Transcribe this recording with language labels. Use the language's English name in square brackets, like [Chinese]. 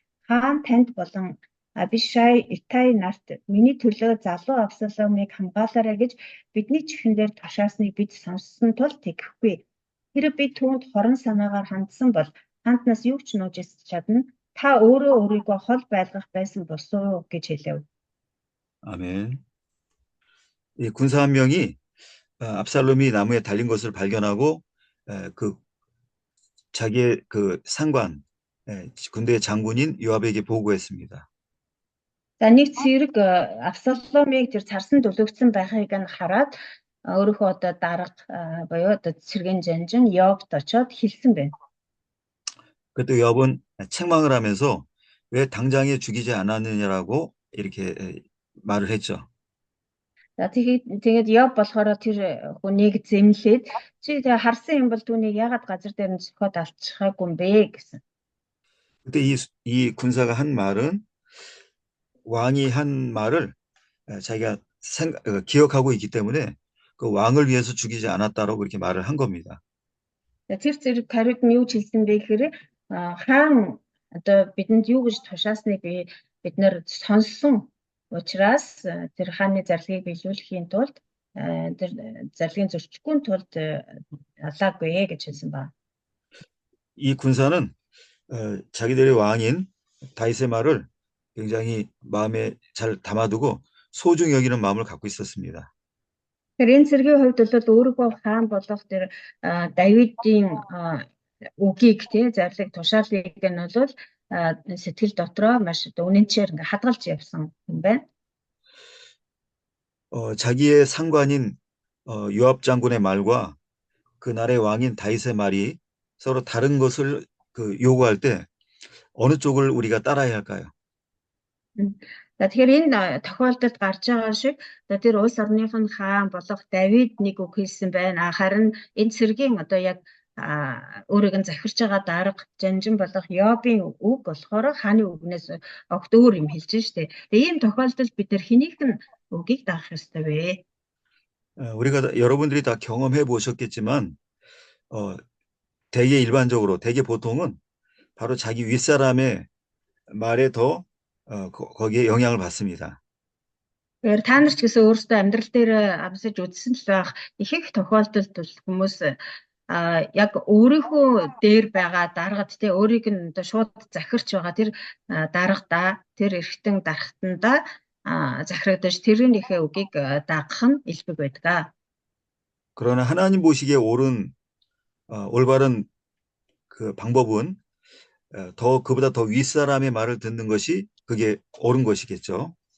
[Mongolian] Хаан танд болон Абишай Итай нарт миний төлөө залуу Авсаломыг хамгаалаарай гэж бидний чихэн дээр тушаасныг бид сонссон тул тэгэхгүй. Хэрэв би түүнд хорон санаагаар хандсан бол хантнаас юу ч нууж чадна. Та өөрөө өөрийгөө хол байлгах байсан болсоо гэж хэлв. [Korean] 아멘. 이 군사 한 명이 압살롬이 나무에 달린 것을 발견하고 자기의 그 상관, 군대의 장군인 요압에게 보고했습니다. [Mongolian] За нэг цэрэг Авсаломыг тэр царсанд өлгөгдсөн байхыг нь хараад өөрийнхөө одоо дарга буюу одоо цэргийн жанжин Йовд очоод хэлсэн байна. [Korean] 그때 요압은 책망을 하면서 왜 당장에 죽이지 않았느냐라고 이렇게 말을 했죠. [Mongolian] За тэгээд Йов болохоор тэр хүнийг зэмлээд чи тэгээ харсан юм бол түүнийг яагаад газар дээр нь зөхиод алчихаагүй юм бэ гэсэн. [Korean] 그때 이 군사가 한 말은 왕이 한 말을 자기가 기억하고 있기 때문에 그 왕을 위해서 죽이지 않았다라고 그렇게 말을 한 겁니다. [Mongolian] Тэр зэрэг хариуд нь юу ч хэлсэн бэ гэхээр хаан одоо бидэнд юу гэж тушаасныг бид нэр сонссон учраас тэр хааны зарлагыг биелүүлэхийн тулд тэр зарлагын зөрчихгүй тулд алаагүй гэж хэлсэн ба. [Korean] 이 군사는 자기들의 왕인 다윗의 말을 굉장히 마음에 잘 담아두고 소중히 여기는 마음을 갖고 있었습니다. [Mongolian] Тэр энэ цэргийн хувьд бол өөрийнхөө хаан болох тэр Давидын үгийг зарлиг тушаалыг нь бол сэтгэл дотроо маш үнэнчээр ингээ хадгалж явсан юм байна. [Korean] 자기의 상관인 요압 장군의 말과 그 나라의 왕인 다윗의 말이 서로 다른 것을 요구할 때 어느 쪽을 우리가 따라야 할까요? [Mongolian] Тэгэхээр энэ тохиолдолд гарч байгаа шиг тэр улс орныхын хаан болох Давид нэг үг хэлсэн байна. Харин энэ цэргийн одоо яг өөрийг нь захирч байгаа дарга жанжин болох Йовын үг болохоор хааны үгнээс огт өөр юм хэлж штэ. Тэгээ ийм тохиолдолд бид нар хэнийх нь үгийг даах ёстой вэ? [Korean] 우리가 여러분들이 다 경험해 보셨겠지만 대개 보통은 바로 자기 윗사람의 말에 더 거기에 영향을 받습니다. [Mongolian] Тэгэхээр та нар ч гэсэн өөрсдөө амьдрал дээр амсаж үзсэн л байх ихэнх тохиолдолд бол хүмүүс яг өөрийнхөө дээр байгаа даргад өөрийг нь одоо шууд захирч байгаа тэр даргадаа тэр эргэтэн дархтандаа захирагдаж тэрнийхээ үгийг дагах нь илбэг байдаг. [Korean] 그러나 하나님 보시기에 올바른 그 방법은 그보다 더 윗사람의 말을 듣는 것이 그게 옳은 것이겠죠.